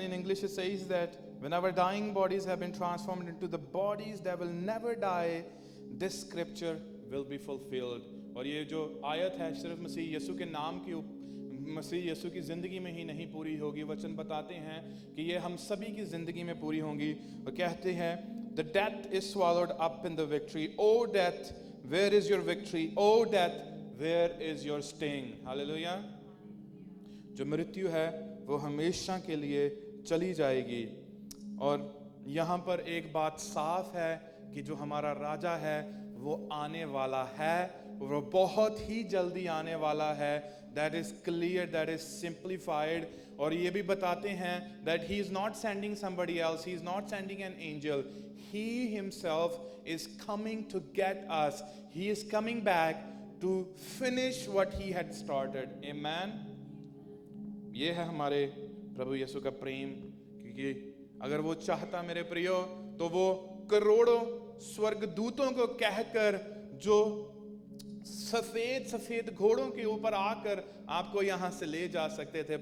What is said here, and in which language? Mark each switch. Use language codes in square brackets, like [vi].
[en] In English it says that when our dying bodies have been transformed into the bodies that will never die, this scripture will be fulfilled. [hi] और ये जो आयत है सिर्फ मसीह यीशु के नाम की मसीह यीशु की ज़िंदगी में ही नहीं पूरी होगी। वचन बताते हैं कि ये हम सभी की ज़िंदगी में पूरी होंगी। और कहते हैं [en] The death is swallowed up in the victory. O death, where is your victory? O death, where is your sting? Hallelujah. [hi] जो मृत्यु है वो हमेशा के लिए चली जाएगी। और यहाँ पर एक बात साफ है कि जो हमारा राजा है वो आने वाला है, वो बहुत ही जल्दी आने वाला है। [en] That is clear, that is simplified. [hi] और ये भी बताते हैं [en] that he is not sending somebody else, he is not sending an angel. He himself is coming to get us. He is coming back to finish what he had started. Amen. [hi] ये है हमारे प्रभु यीशु का प्रेम, क्योंकि अगर वो चाहता मेरे प्रियो तो वो करोड़ों स्वर्गदूतों को कहकर जो सफेद सफेद घोड़ों के ऊपर आकर आपको यहाँ से ले जा सकते थे।